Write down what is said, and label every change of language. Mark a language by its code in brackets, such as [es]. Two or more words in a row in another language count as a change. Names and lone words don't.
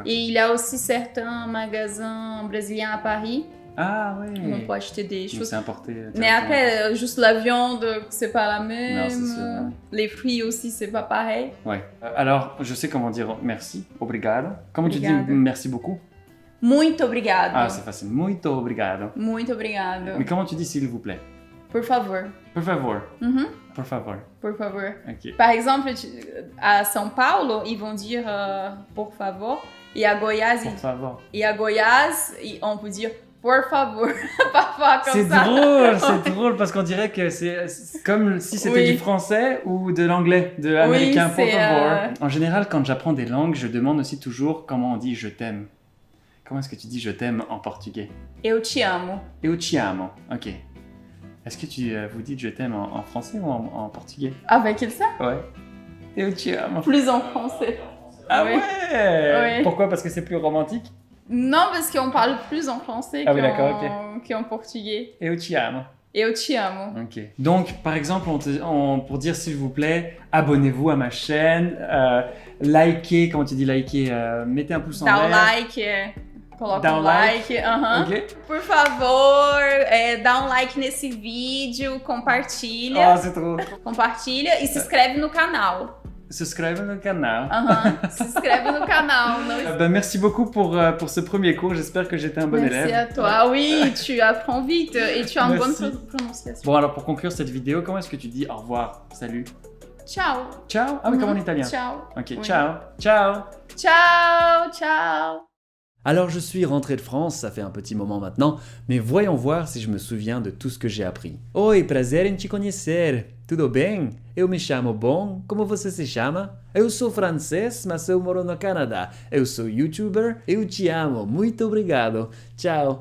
[fr] Et il y a aussi certains magasins brésiliens à Paris Ah où ouais. on peut acheter des Donc choses. c'est importé. Mais directement. après, juste la viande, c'est pas la même. Non, c'est sûr, ouais. Les fruits aussi, c'est pas pareil. Ouais. Alors, je sais comment dire merci. Obrigado. Comment tu [pt] Obrigado. [fr] dis merci beaucoup? [pt] Muito obrigado. [fr] Ah, c'est facile. [pt] Muito obrigado. Muito obrigado. [fr] Mais comment tu dis s'il vous plaît? [pt] Por favor. Por favor. Mhm, Por favor. por favor. [fr] Ok. Par exemple, à São Paulo, ils vont dire [pt] por favor. [fr] Et à Goiás, [pt] Por favor. [fr] on peut dire [pt] por favor. [fr] Parfois comme C'est ça. drôle, c'est drôle parce qu'on dirait que c'est comme si c'était Oui. du français ou de l'anglais, de l'américain, por c'est, favor. En général, quand j'apprends des langues, je demande aussi toujours comment on dit je t'aime. Comment est-ce que tu dis je t'aime en portugais? [pt] Eu te amo. Eu te amo. [fr] Ok. Est-ce que vous dites je t'aime en français ou en portugais? Avec ça? [pt] Ouais. Eu te amo. [fr] Plus en français. Ah Ouais. ouais. Ouais. Pourquoi? Parce que c'est plus romantique? Non, parce qu'on parle plus en français Ah oui, d'accord, qu'en portugais. [pt] Eu te amo. Eu te amo. [fr] Ok. Donc, par exemple, pour dire s'il vous plaît, abonnez-vous à ma chaîne, likez, comment tu dis liker, mettez un pouce en [pt] Dá o [fr] l'air. [pt] like, coloca Dá um um like. aham. Ok. Por favor, dá um like nesse vídeo, compartilha. [fr] Ah, c'est trop. [pt] Compartilha e se inscreve no canal. Subscribe no canal. Aham, se inscreve no canal. Não [fr] Ben, merci beaucoup pour ce premier cours. J'espère que j'étais un bon Merci élève. à toi. Oui, tu apprends vite et tu as une bonne Merci. prononciation. Bon, alors pour conclure cette vidéo, comment est-ce que tu dis au revoir, salut, [it] Ciao. [fr] ciao? Ah oui, comme en italien. [it] Ciao. [fr] Ok, Oui. [it] ciao, ciao. Ciao, ciao. [fr] Alors je suis rentré de France, ça fait un petit moment maintenant, mais voyons voir si je me souviens de tout ce que j'ai appris. [pt] Oi, prazer em te conhecer. Tudo bem? Eu me chamo Bon. Como você se chama? Eu sou francês, mas eu moro no Canadá. Eu sou youtuber. Eu te amo. Muito obrigado. Tchau.